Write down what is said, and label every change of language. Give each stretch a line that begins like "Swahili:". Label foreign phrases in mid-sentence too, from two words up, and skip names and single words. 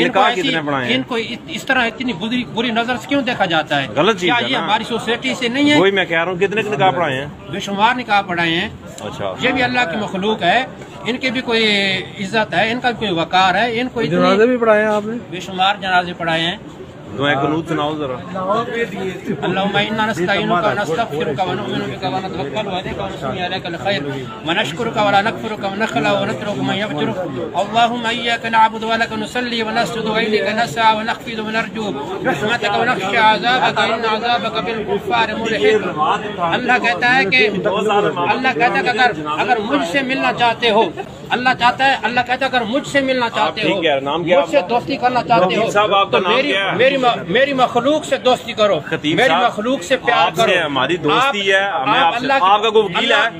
Urdu: انکو اس طرح اتنی بری نظر سے کیوں دیکھا جاتا ہے? غلط چیز ہے. یہ ہماری سوسائٹی سے نہیں ہے. وہی میں کہہ رہا ہوں، کتنے نکاح پڑھائے ہیں? بےشمار نکاح پڑھائے ہیں. अच्छा, یہ بھی اللہ کی مخلوق ہے، انکی بھی کوئی عزت ہے، انکا بھی کوئی وقار ہے. इनको جنازے بھی پڑھائے ہیں آپ نے? بےشمار جنازے پڑھائے ہیں. دعا قنوت سناؤ ذرا.
Arabic: اللهم إنا نستعينك نستغفرك و نؤمن بك و نتوكل عليك و نثني عليك الخير و نشكرك و لا نكفرك و نخلع و نترك من يفجر. اللهم إياك نعبد و لك نصلي و نسجد و إليك نسعى و نحفد و نرجو رحمتك و نخشى عذابك إن عذابك بالكفار ملحق.
Urdu: اللہ کہتا ہے کہ اگر مجھ سے ملنا چاہتے ہو، اللہ کہتا ہے اگر مجھ سے ملنا چاہتے ہو، مجھ سے دوستی کرنا چاہتے ہو تو میری مخلوق سے دوستی کرو، میری مخلوق سے پیار کرو. ہماری دوستی ہے، آپکا کوئی وکیل ہے?